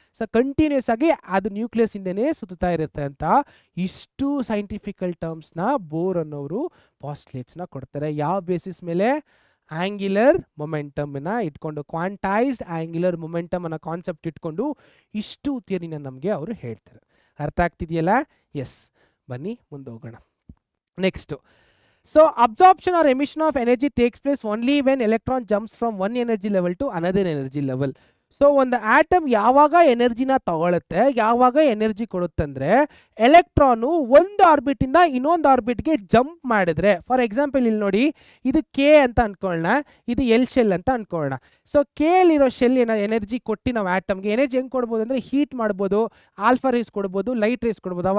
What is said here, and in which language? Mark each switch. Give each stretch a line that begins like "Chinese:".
Kannada: So continuous ಆಗಿ ಅದು nucleus ಇಂದನೇ ಸುತ್ತಾ ಇರುತ್ತೆ ಅಂತ ಇಷ್ಟು ಸೈಂಟಿಫಿಕಲ್ ಟರ್ಮ್ಸ್ನ ಬೋರ್ ಅನ್ನೋರು ಪಾಸ್ಟ್ಲೇಟ್ಸ್ನ ಕೊಡ್ತಾರೆ. ಯಾವ ಬೇಸಿಸ್ ಮೇಲೆ? ಆಂಗ್ಯುಲರ್ ಮೊಮೆಂಟಮ್ನ ಇಟ್ಕೊಂಡು, ಕ್ವಾಂಟೈಸ್ಡ್ ಆಂಗ್ಯುಲರ್ ಮೊಮೆಂಟಮ್ ಅನ್ನೋ ಕಾನ್ಸೆಪ್ಟ್ ಇಟ್ಕೊಂಡು ಇಷ್ಟು ಥಿಯರಿನ ನಮಗೆ ಅವರು ಹೇಳ್ತಾರೆ. ಅರ್ಥ ಆಗ್ತಿದೆಯಲ್ಲ? ಎಸ್, ಬನ್ನಿ ಮುಂದೆ ಹೋಗೋಣ. Next.
English: So absorption or emission of energy takes place only when electron jumps from one energy level to another energy level.
Kannada: So ಒಂದು ಆಟಮ್ ಯಾವಾಗ ಎನರ್ಜಿನ ತಗೊಳುತ್ತೆ, ಯಾವಾಗ ಎನರ್ಜಿ ಕೊಡುತ್ತಂದರೆ ಎಲೆಕ್ಟ್ರಾನು ಒಂದು ಆರ್ಬಿಟಿಂದ ಇನ್ನೊಂದು ಆರ್ಬಿಟ್ಗೆ ಜಂಪ್ ಮಾಡಿದ್ರೆ, ಫಾರ್ ಎಕ್ಸಾಂಪಲ್ ಇಲ್ಲಿ ನೋಡಿ, ಇದು ಕೆ ಅಂತ ಅಂದ್ಕೊಳ್ಳೋಣ, ಇದು ಎಲ್ ಶೆಲ್ ಅಂತ ಅಂದ್ಕೊಳ್ಳೋಣ. ಸೊ ಕೆ ಅಲ್ಲಿರೋ ಶೆಲ್ ಎನರ್ಜಿ ಕೊಟ್ಟು ನಾವು ಆಟಮ್ಗೆ ಎನರ್ಜಿ ಹೆಂಗೆ ಕೊಡ್ಬೋದು ಅಂದರೆ ಹೀಟ್ ಮಾಡ್ಬೋದು, ಆಲ್ಫಾ ರೇಸ್ ಕೊಡ್ಬೋದು, ಲೈಟ್ ರೇಸ್ ಕೊಡ್ಬೋದು.